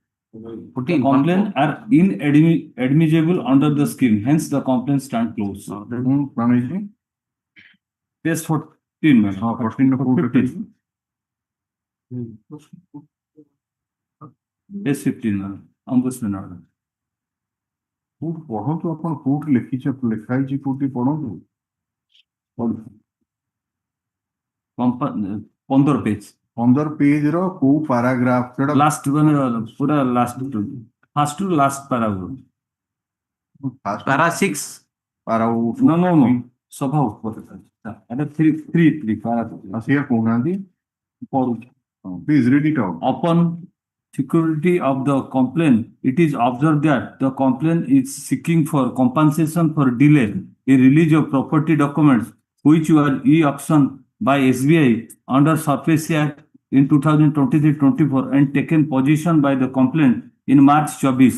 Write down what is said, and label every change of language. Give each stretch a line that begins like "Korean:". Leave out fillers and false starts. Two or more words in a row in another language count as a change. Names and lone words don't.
English: The complaints are inadmissible under the scheme, hence the complaint stand closed. Page 14, my lord. 14 to 15. Page 15, my lord. Ombudsman order.
Odia: ପଢନ୍ତୁ ଆପଣ କୋଉଠି ଲେଖିଛ ଲେଖା ହେଇଛି କୋଉଠି ପଢନ୍ତୁ
English: 15 page
Odia: 15 ପେଜ ର କୋଉ ପାରାଗ୍ରାଫ ସେଟା
English: last
Odia: ମାନେ ପୁରା
English: last first to last paragraph Para 6.
Odia: no ସଭା ଉପରେ ଏଟା 3 ପାରା ଆସିଆ କହୁନାହାନ୍ତି ପଢୁଛି
English: please read it out. Upon security of the complaint, it is observed that the complaint is seeking for compensation for delay in release of property documents which were e-auctioned by SBI under Surface Act in 2023-24 and taken possession by the complaint in March 24.